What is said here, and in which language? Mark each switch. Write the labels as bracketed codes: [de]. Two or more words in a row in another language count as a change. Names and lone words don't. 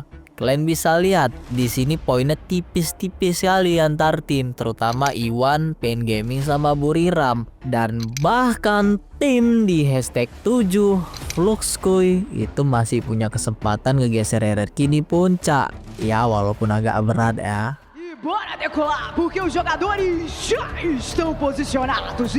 [id] Kalian bisa lihat di sini poinnya tipis-tipis sekali antar tim, terutama Iwan, Pain Gaming sama Buriram. Dan bahkan tim di hashtag 7 Fluxkuy itu masih punya kesempatan ngegeser RRQ di puncak. Ya walaupun agak berat ya. [pt] E bora decolar, porque os jogadores já estão posicionados.